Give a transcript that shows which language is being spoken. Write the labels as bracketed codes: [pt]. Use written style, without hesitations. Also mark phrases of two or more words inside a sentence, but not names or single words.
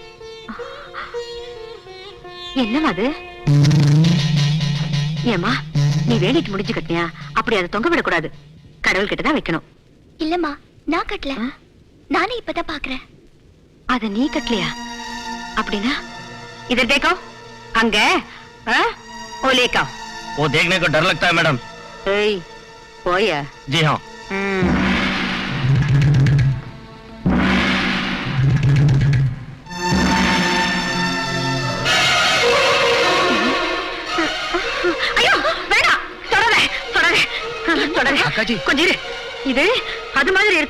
[ta] என்னமா அது? ஏமா, நீ வேலைக்கு முடிஞ்சு கட்டினியா? அப்படி அதை தொங்க விடக்கூடாது, கடவுள் கிட்டதான் வைக்கணும். இல்லம்மா, நான் கட்டல, நானே இப்பதான் பாக்குறேன். அத நீ கட்டலையா? அப்படின்னா [hi] इधर देखो, [ta] அங்க [hi] वो लेका वो देखने को डर लगता है मैडम. [ta] ஏய் போயா? [hi] जी हाँ. [ta] ஐயோ வேணா, தொடரே தொடரே தொடரே. அக்காஜி கொஞ்சம் இரு, இது அது மாதிரி இருக்கு.